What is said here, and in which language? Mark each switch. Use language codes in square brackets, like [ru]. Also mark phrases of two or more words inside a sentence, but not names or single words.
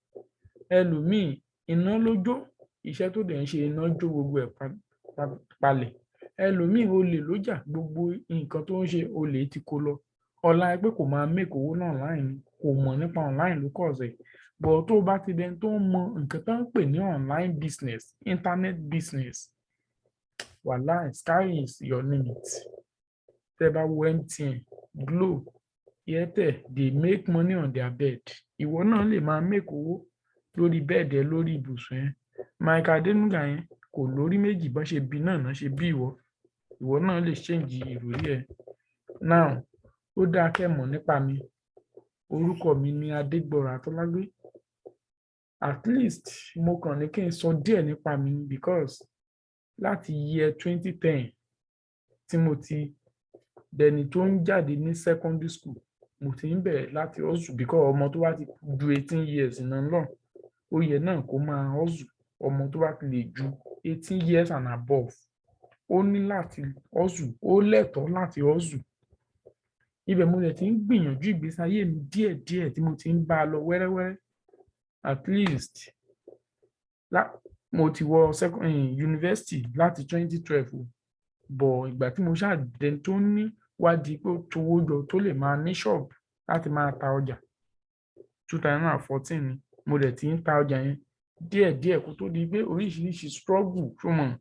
[yo] Ẹlòmíì iná ló jó, iṣẹ́ tó dẹ̀ ń ṣe iná jó gbogbo ẹ̀ palẹ̀. Ẹlòmíì olè ló jà, gbogbo nǹkan tó ń ṣe olè ti kó lọ. Ọlá ẹ pé kò máa make owó náà online, kò mọ̀ nípa online ló kọ̀ọ̀sẹ̀. But tó bá ti dẹni tó ń mọ nǹkan tó ń pè ní [en] online business, internet business, [yo] wàláì, [en] sky is your limit. [yo] Tẹ́ bá wo MTN, Glo, Airtel, [en] they make money on their bed. [yo] Ìwọ náà lè máa make owó lórí bẹ́ẹ̀dì ẹ, lórí ibùsùn ẹ. Mike Adenuga yẹn kò lórí méjì, bọ́n ṣe bí náà ṣe bí ìwọ. Ìwọ náà lè change ìròrí ẹ. Now, ó dáa kẹ́ mọ̀ nípa mi. Orúkọ mi ni Adegboro Atolagbe. [en] At least [yo] mo kàn ní kí n sọ díẹ̀ nípa mi because láti year 2010 tí mo ti dẹni tó ń jáde ní [en] secondary school, [yo] mo ti ń bẹ̀rẹ̀ láti hustle because ọmọ tó bá ti ju 18 years náà lọ, ó yẹ náà kó máa hustle. Ọmọ tó bá ti lè ju [en] 18 years and above, [yo] ó ní láti hustle, ó lẹ́tọ̀ọ́ láti hustle. Ibẹ̀ mo dẹ̀ ti ń gbìyànjú ìgbésí ayé mi díẹ̀díẹ̀ tí mo ti ń bá a lọ wẹ́rẹ́wẹ́rẹ́. [en] At least [yo] mo ti wọ university láti 2012, but ìgbà tí mo ṣáà dẹni tó ní wádìí pé ó towó jọ tó lè máa ní shop láti máa ta ọjà, 2014 ni mo dẹ̀ ti ń ta ọjà yẹn díẹ̀díẹ̀ kó tó di pé oríṣiríṣi struggle fún mọ̀.